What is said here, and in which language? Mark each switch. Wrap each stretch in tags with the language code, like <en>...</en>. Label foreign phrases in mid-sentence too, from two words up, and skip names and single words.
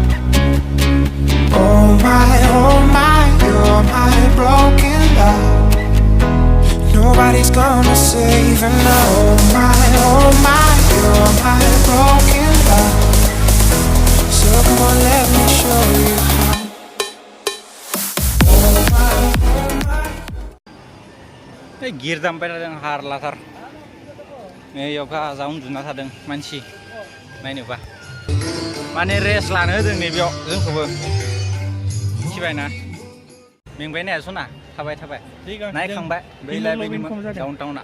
<en>Oh my, you're my broken love. Nobody's gonna save her now. Oh my, you're my broken love. So come on, let me show you how.</en> <brx>गिरदाम बायदों हारलाथार नैयाव गाजा उन्दुना थादों मानसि नायनोबा माने रेस्ट लानो होदों नैबेयाव जोंखौबो मिथिबायना मेंबाय नाया सना थाबाय नायखांबाय बैलाय डाउनटाउना</brx>